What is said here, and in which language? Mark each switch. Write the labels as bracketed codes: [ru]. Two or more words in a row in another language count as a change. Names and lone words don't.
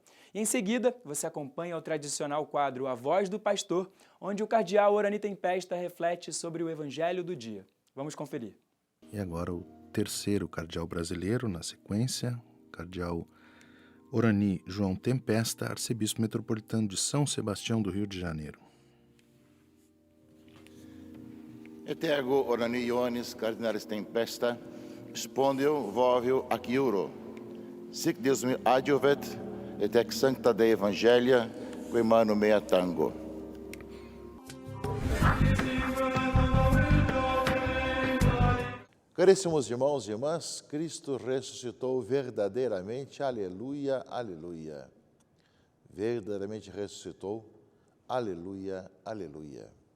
[pt] E em seguida, você acompanha o tradicional quadro A Voz do Pastor, onde o cardeal Orani Tempesta reflete sobre o Evangelho do dia. Vamos conferir. E agora o terceiro cardeal brasileiro, na sequência, cardeal Orani João Tempesta, arcebispo metropolitano de São Sebastião do Rio de Janeiro. [la] Et ergo Orani Ioannis cardinalis Tempesta, spondio vovio ac iuro, sic Deus me adjuvet, et ex sancta Dei Evangelia, qui manu mea tango. [pt] Caríssimos irmãos e irmãs, Cristo ressuscitou verdadeiramente, aleluia, aleluia. Verdadeiramente ressuscitou, aleluia, aleluia.